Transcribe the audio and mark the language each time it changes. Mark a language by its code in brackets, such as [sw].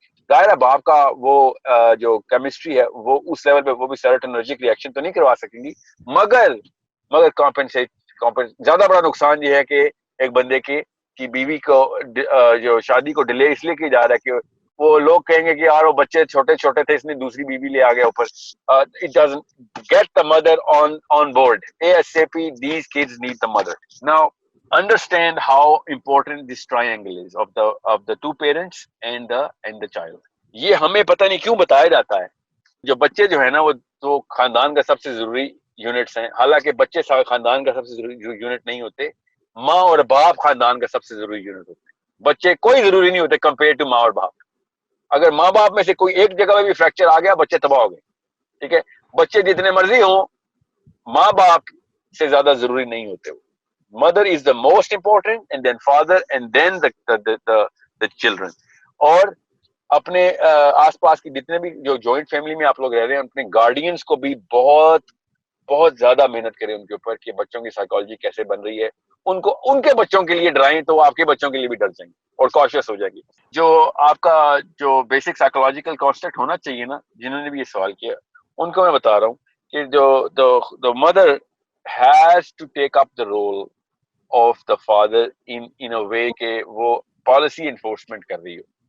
[ur] ظاہر ہے باپ کا وہ جو کیمسٹری ہے وہ اس لیول پہ وہ بھی سیروٹونرجک ری ایکشن تو نہیں کروا سکیں گی, مگر کمپنسیٹ زیادہ بڑا نقصان یہ ہے کہ ایک بندے کی بیوی کو جو شادی کو ڈیلے اس لیے کیا جا رہا ہے کہ وہ لوگ کہیں گے کہ یار وہ بچے چھوٹے چھوٹے تھے, اس نے دوسری بیوی لے آ گیا اوپر. [en] It doesn't get the mother on board. ASAP, these kids need the mother. Now, understand how important this triangle is of the two parents and the child. [ur] یہ ہمیں پتہ نہیں کیوں بتایا جاتا ہے. جو بچے جو ہے نا وہ تو خاندان کا سب سے ضروری یونٹس ہیں, حالانکہ بچے خاندان کا سب سے ضروری یونٹ نہیں ہوتے. ماں اور باپ خاندان کا سب سے ضروری یونٹ ہوتے ہیں. بچے کوئی ضروری نہیں ہوتے کمپیئر ٹو ماں اور باپ. اگر ماں باپ میں سے کوئی ایک جگہ میں بھی فریکچر آ گیا بچے تباہ ہو گئے. ٹھیک ہے, بچے جتنے مرضی ہوں ماں باپ سے زیادہ ضروری نہیں ہوتے. [en] Mother is the most important and then father and then the children. [ur] اور اپنے آس پاس کی جتنے بھی جو جوائنٹ فیملی میں آپ لوگ رہ رہے ہیں اپنے گارڈینس کو بھی بہت بہت زیادہ محنت کریں ان کے اوپر کہ بچوں کی سائیکالوجی کیسے بن رہی ہے. ان کو ان کے بچوں کے لیے ڈرائیں تو آپ کے بچوں کے لیے بھی ڈر جائیں گے اور کاشیس ہو جائیں گے. جو آپ کا جو بیسک سائیکولوجیکل کانسیپٹ ہونا چاہیے نا, جنہوں نے بھی یہ سوال کیا ان کو میں بتا رہا ہوں کہ جو [en] mother has to take up the role of the father in a way [ur] کہ وہ پالیسی انفورسمنٹ کر رہی ہو.